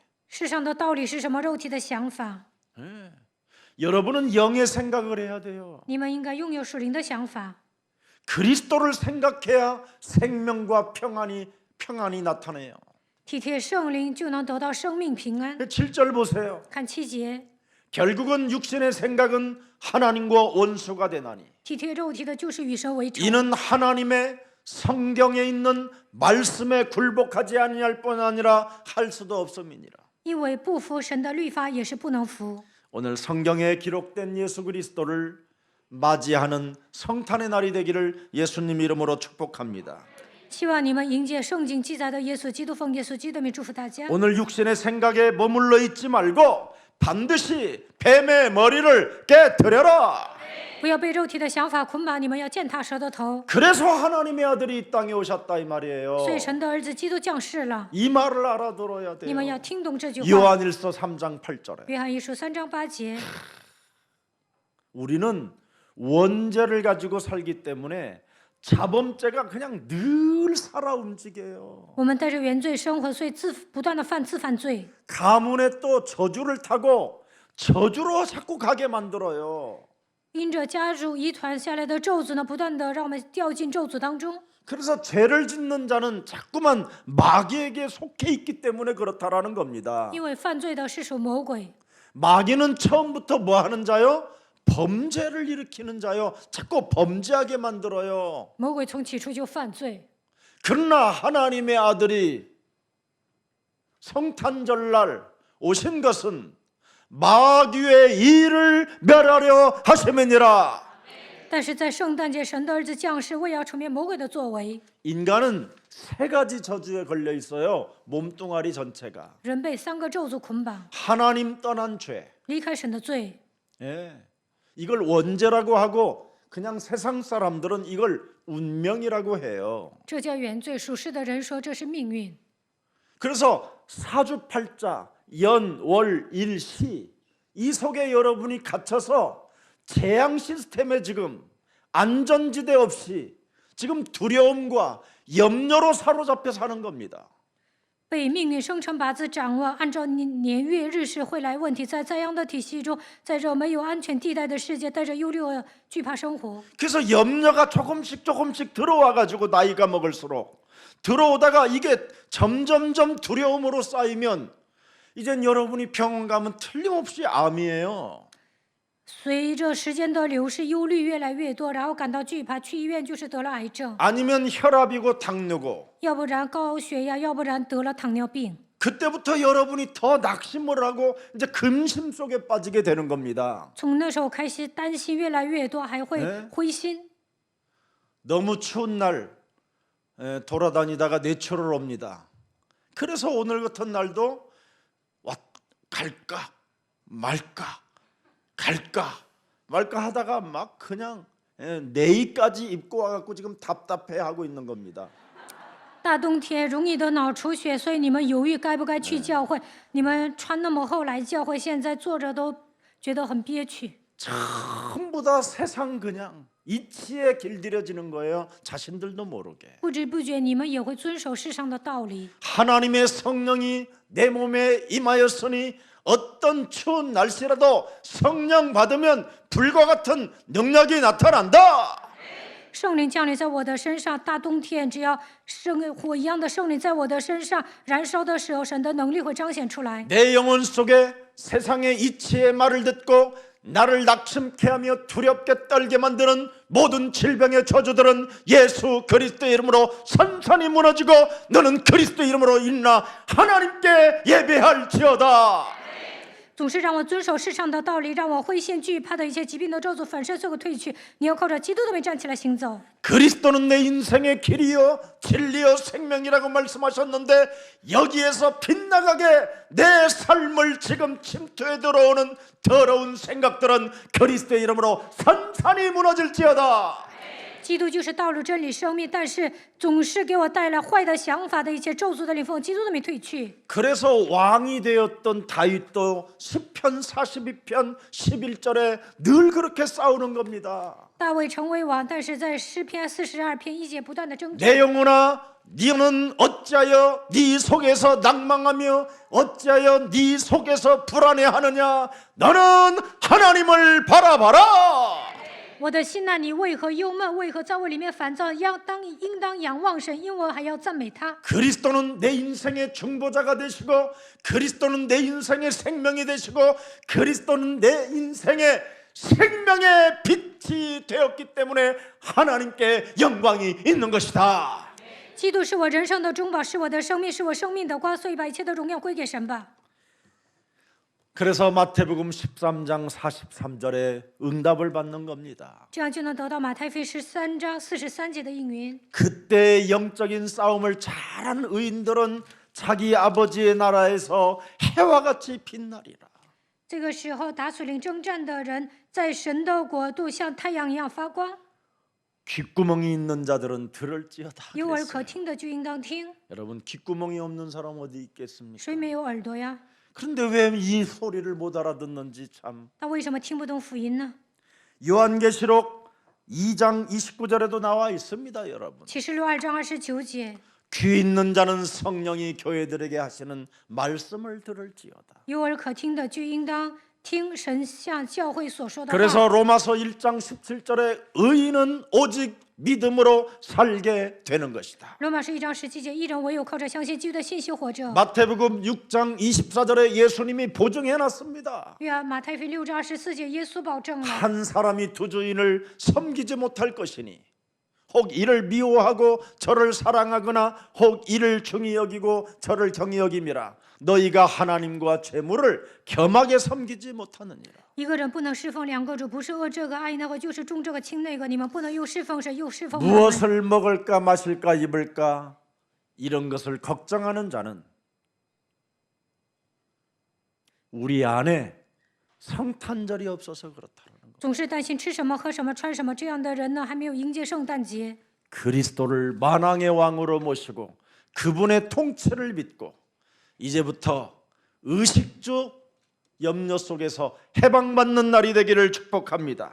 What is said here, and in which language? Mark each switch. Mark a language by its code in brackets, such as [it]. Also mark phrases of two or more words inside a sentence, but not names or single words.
[zh] 世上的道理是什么？肉体的想法。 [ko] 여러분은 영의 생각을 해야 돼요. [zh] 你们应该拥有属灵的想法。 [ko] 그리스도를 생각해야 생명과 평안이 나타나요. [zh] 体贴圣灵，就能得到生命平安。 [ko] 7절 보세요. [zh] 看7节， [ko] 결국은 육신의 생각은 하나님과 원수가 되나니 [zh] 体贴肉体的，就是与神为仇。 [ko] 이는 하나님의 성경에 있는 말씀에 굴복하지 아니할 뿐 아니라 할 수도 없음이니라. [zh] 因为不服神的律法，也是不能服。 [ko] 오늘 성경에 기록된 예수 그리스도를 맞이하는 성탄의 날이 되기를 예수님 이름으로 축복합니다. [zh] 希望你们迎接圣经记载的耶稣基督，奉耶稣基督的名祝福大家。 [ko] 오늘 육신의 생각에 머물러 있지 말고 반드시 뱀의 머리를 깨뜨려라. [zh] 不要被肉体的想法捆绑，你们要践踏蛇的头。 [ko] 그래서 하나님의 아들이 이 땅에 오셨다 이 말이에요. [zh] 所以神的儿子基督降世了， [ko] 이 말을 알아들어야 [zh] 你们 [ko] 돼요. [zh] 要听懂这句话。 [ko] 요한일서 3장 8절에 [zh] 约翰一书3章8节， [ko] 우리는 원죄를 가지고 살기 때문에 자범죄가 그냥 늘 살아 움직여요. [zh] 我们带着原罪生活，所以不断的犯罪。 [ko] 가문에 또 저주를 타고 저주로 자꾸 가게 만들어요. [zh] 因着家族遗传下来的咒诅呢，不断的让我们掉进咒诅当中。 [ko] 그래서 죄를 짓는 자는 자꾸만 마귀에게 속해 있기 때문에 그렇다라는 겁니다. [zh] 因为犯罪的是属魔鬼， [ko] 마귀는 처음부터 뭐 하는 자요? 범죄를 일으키는 자요. 자꾸 범죄하게 만들어요. [zh] 魔鬼从起初就犯罪。 [ko] 그러나 하나님의 아들이 성탄절날 오신 것은 마귀의 일을 멸하려 하심이니라. [zh] 但是在圣诞节，神的儿子降世，为要除灭魔鬼的作为。 [ko] 인간은 세 가지 저주에 걸려 있어요. 몸뚱아리 전체가. [zh] 人被3个咒诅捆绑， [ko] 하나님 떠난 죄. [zh] 离开神的罪。 [ko] 예. 이걸 원죄라고 하고 그냥 세상 사람들은 이걸 운명이라고 해요. [zh] 这叫原罪，属世的人说这是命运。 [ko] 그래서 사주팔자, 연, 월, 일, 시 이 속에 여러분이 갇혀서 재앙 시스템에 지금 안전지대 없이 지금 두려움과 염려로 사로잡혀 사는 겁니다. [zh] 被命运生辰八字掌握，按照年月日时会来问题，在灾殃的体系中，在这没有安全地带的世界，带着忧虑和惧怕生活。 [ko] 그래서 염려가 조금씩 들어와 가지고 나이가 먹을수록 들어오다가 이게 점점점 두려움으로 쌓이면 이젠 여러분이 병원 가면 틀림없이 암이에요. [zh] 随着时间的流逝，忧虑越来越多，然后感到惧怕，去医院就是得了癌症， [ko] 아니면 혈압이고 당뇨고. [zh] 要不然高血压，要不然得了糖尿病。 [ko] 그때부터 여러분이 더 낙심을 하고 이제 근심 속에 빠지게 되는 겁니다. [zh] 从那时候开始，担心越来越多，还会灰心。 [ko] 너무 추운 날 돌아다니다가 뇌초를 옵니다. 그래서 오늘 같은 날도 갈까 말까 갈까 말까 하다가 막 그냥 내의까지 입고 와갖고 지금 답답해하고 있는 겁니다. [zh] 大冬天容易得脑出血，所以你们犹豫该不该去教会。你们穿那么厚来教会，现在坐着都觉得很憋屈。 [ko] 전부 다 세상 그냥 이치에 길들여지는 거예요. 자신들도 모르게. [zh] 不知不觉，你们也会遵守世上的道理。 [ko] 하나님의 성령이 내 몸에 임하였으니 어떤 추운 날씨라도 성령 받으면 불과 같은 능력이 나타난다. [zh] 圣灵降临在我的身上，大冬天只要火一样的圣灵在我的身上燃烧的时候，神的能力会彰显出来。 [ko] 내 영혼 속에 세상의 이치의 말을 듣고 나를 낙심케 하며 두렵게 떨게 만드는 모든 질병의 저주들은 예수 그리스도의 이름으로 산산이 무너지고 너는 그리스도의 이름으로 인나 하나님께 예배할지어다. [zh] 总是让我遵守世上的道理，让我灰心惧怕的一切疾病的咒诅反射最后退去。你要靠着基督的名站起来行走。 [ko] 그리스도는 내 인생의 길이요 진리요 생명이라고 말씀하셨는데 여기에서 빗나가게 내 삶을 지금 침투해 들어오는 더러운 생각들은 그리스도의 이름으로 산산이 무너질지어다. [zh] 基督就是道路、真理、生命，但是总是给我带来坏的想法的一切咒诅的灵奉基督的名退去。 [ko] 그래서 왕이 되었던 다윗도 시편 42편 11절에 늘 그렇게 싸우는 겁니다. [zh] 大卫成为王，但是在诗篇42篇1节不断的争 [ko] 내 [zh] 战。 [ko] 영혼아 너는 어찌하여 네 속에서 낭망하며 어찌하여 네 속에서 불안해하느냐 너는 하나님을 바라봐라. [zh] 我的心呐，你为何忧闷？为何在我里面烦躁？应当仰望神，因我还要赞美他。 [ko] 그리스도는 내 인생의 중보자가 되시고 그리스도는 내 인생의 생명이 되시고 그리스도는 내 인생의 생명의 빛이 되었기 때문에 하나님께 영광이 있는 것이다. [zh] 基督是我人生的中保，是我的生命，是我生命的光，所以把一切的荣耀归给神吧。 [ko] 그래서 마태복음 13장 43절에 응답을 받는 겁니다. [zh] 这样就能得到马太福音13章43节的应允。 [ko] 그때 영적인 싸움을 잘한 의인들은 자기 아버지의 나라에서 해와 같이 빛나리라. [zh] 这个时候，打属灵征战的人，在神的国度像太阳一样发光。 [ko] 귓구멍이 있는 자들은 들을지어다. [zh] 有耳 [ko] 그랬어요. [zh] 可听的就应当听。 [ko] 여러분 귓구멍이 없는 사람 어디 있겠습니까? [zh] 谁没有耳朵呀？ [ko] 그런데 왜 이 소리를 못 알아듣는지 참. [zh] 他为什么听不懂福音呢？ [ko] 요한계시록 2장 29절에도 나와 있습니다, 여러분. [zh] 启示录2章29节， [ko] 귀 있는 자는 성령이 교회들에게 하시는 말씀을 들을지어다. [zh] 有耳可听的就应当听神向教会所说的话。 [ko] 그래서 로마서 1장 17절에 의인은 오직 믿음으로 살게 되는 것이다. [zh] 罗马书1章17节，一人唯有靠着相信基督的信息活着。 [ko] 마태복음 6장 24절에 예수님이 보증해 놨습니다. [zh] 马太福音6章24节，耶稣保证了， [ko] 한 사람이 두 주인을 섬기지 못할 것이니 혹 이를 미워하고 저를 사랑하거나 혹 이를 중히 여기고 저를 경히 여김이라. 너희가 하나님과 재물을 겸하게 섬기지 못하느니라. [zh] 一个人不能侍奉两个主，不是恶这个爱那个，就是重这个轻那个。你们不能又侍奉神又侍奉我们。 [ko] 무엇을 먹을까 마실까 입을까 이런 것을 걱정하는 자는 우리 안에 성탄절이 없어서 그렇다는 것. [zh] 总是担心吃什么、喝什么、穿什么，这样的人呢，还没有迎接圣诞节。 [ko] 그리스도를 만왕의 왕으로 모시고 그분의 통치를 믿고 이제부터 의식주 염려 속에서 해방받는 날이 되기를 축복합니다.